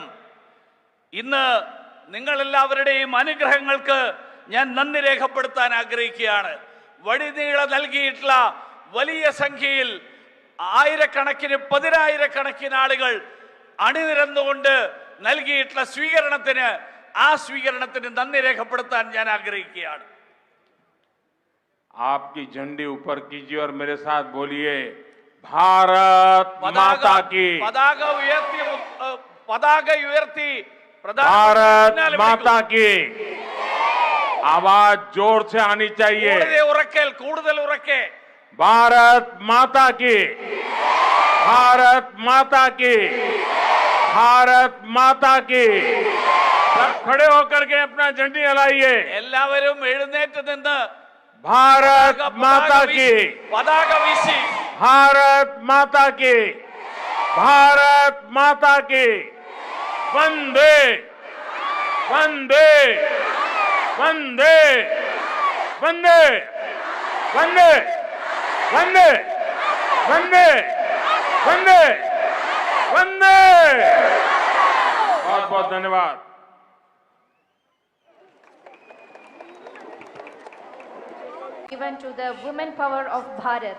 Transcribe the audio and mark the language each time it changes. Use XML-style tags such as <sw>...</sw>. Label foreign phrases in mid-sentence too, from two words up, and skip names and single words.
<ml>ഇന്ന് നിങ്ങളെല്ലാവരുടെയും അനുഗ്രഹങ്ങൾക്ക് ഞാൻ നന്ദി രേഖപ്പെടുത്താൻ ആഗ്രഹിക്കുകയാണ്. വഴിനീള നൽകിയിട്ടുള്ള വലിയ സംഖ്യയിൽ ആയിരക്കണക്കിന്, പതിനായിരക്കണക്കിന് ആളുകൾ അണിനിരന്നുകൊണ്ട് നൽകിയിട്ടുള്ള സ്വീകരണത്തിന്, ആ സ്വീകരണത്തിന് നന്ദി രേഖപ്പെടുത്താൻ ഞാൻ ആഗ്രഹിക്കുകയാണ്.</ml> <hi>आपकी झंडी ऊपर कीजिए और मेरे साथ बोलिए, भारत माता की।</hi> <ml>പതാക ഉയർത്തി</ml> <hi>भारत माता की आवाज जोर से आनी चाहिए।</hi> <ml>കൂടുതൽ ഉറക്കെ</ml> <hi>भारत माता की, भारत माता की, भारत माता की। सब खड़े होकर के अपना झंडी हिलाइए।</hi> <ml>എല്ലാവരും എഴുന്നേറ്റ് നിന്ന്</ml> <hi>भारत माता की,</hi> <ml>പതാക വീശി,</ml> <hi>भारत माता की, भारत माता की। वंदे वंदे वंदे वंदे वंदे वंदे वंदे वंदे वंदे। बहुत बहुत धन्यवाद।</hi> <en>Given to the women power of Bharat.</en>